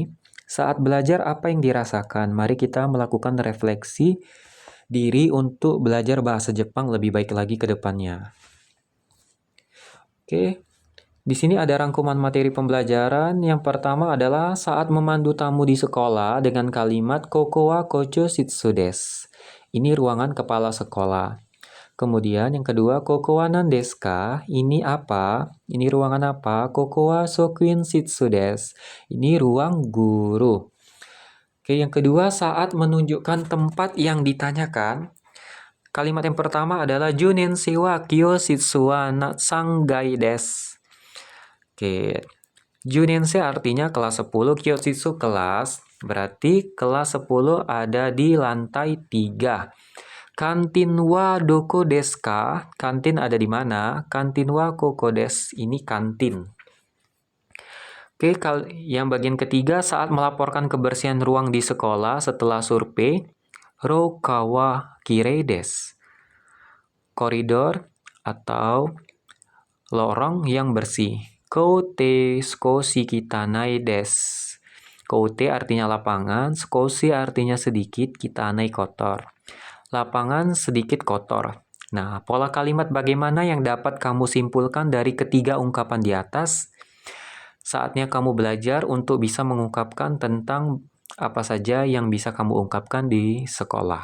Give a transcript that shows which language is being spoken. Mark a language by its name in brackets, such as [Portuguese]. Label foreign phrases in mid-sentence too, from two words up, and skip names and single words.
[Indonesian] Saat belajar, apa yang dirasakan? Mari kita melakukan refleksi diri untuk belajar bahasa Jepang lebih baik lagi ke depannya. Oke, di sini ada rangkuman materi pembelajaran. Yang pertama adalah saat memandu tamu di sekolah dengan kalimat [Japanese] ここは校長室です. [Indonesian] Ini ruangan kepala sekolah. Kemudian yang kedua, [Japanese] ここは何ですか? [Indonesian] Ini apa? Ini ruangan apa? [Japanese] ここは職員室です. [Indonesian] Ini ruang guru. Oke, yang kedua, saat menunjukkan tempat yang ditanyakan, kalimat yang pertama adalah [Japanese] 十年生は教室は三階です. [Indonesian] Oke, Junensei artinya kelas 10, Kyoshitsu kelas, berarti kelas 10 ada di lantai 3. [Japanese] Kantin wa doko desu ka? [Indonesian] Kantin ada di mana? [Japanese] Kantin wa koko desu, [Indonesian] ini kantin. Oke, yang bagian ketiga, saat melaporkan kebersihan ruang di sekolah setelah survei, [Japanese] 廊下はきれいです. [Indonesian] Koridor atau lorong yang bersih. [Japanese] 校庭少し汚いです. [Indonesian] Koute artinya lapangan, skoshi artinya sedikit, kitanai kotor. Lapangan sedikit kotor. Nah, pola kalimat bagaimana yang dapat kamu simpulkan dari ketiga ungkapan di atas? Saatnya kamu belajar untuk bisa mengungkapkan tentang apa saja yang bisa kamu ungkapkan di sekolah.